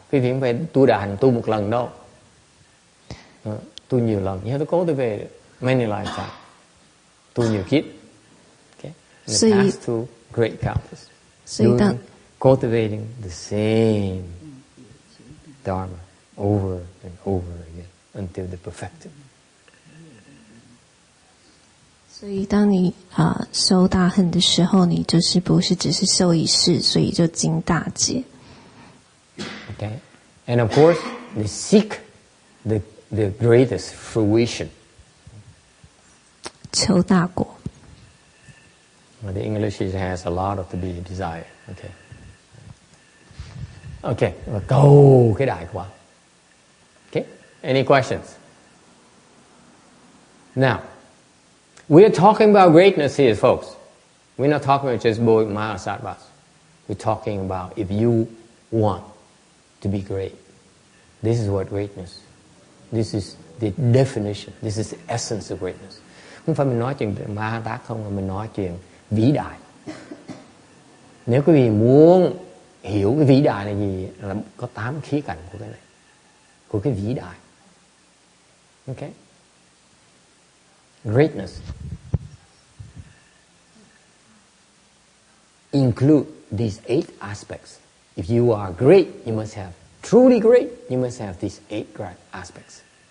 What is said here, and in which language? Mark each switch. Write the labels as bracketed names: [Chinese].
[Vietnamese] Quý vị không phải tu đại hành tu một lần đâu, tu nhiều lần. [English] You have to cultivate it many lifetimes. [Vietnamese] Tu nhiều kiếp. [English] Okay, and it pass to great countless. Doing, cultivating the same Dharma over and over again until they perfect it. [Chinese] 所以当你修大恨的时候，你就是不是只是修一世，所以就经大劫。 [English] Okay, and of course they seek the greatest fruition. [Chinese] 求大果。 [English] The English has a lot of to be desired. Okay. [Vietnamese] Okay, và cầu cái đại quả. Okay, [English] any questions? Now, we are talking about greatness here, folks. We're not talking about just Mahasattvas. We're talking about if you want to be great. This is what greatness. This is the definition. This is the essence of greatness. [Vietnamese] Không phải mình nói chuyện Mahatát không, mà mình nói chuyện vĩ đại. Nếu quý vị muốn hiểu cái vĩ đại là gì, là có 8 khía cạnh của cái này, của cái vĩ đại. [English] Ok? Greatness include these 8 aspects. If you are great, you must have, truly great, you must have these 8 great aspects.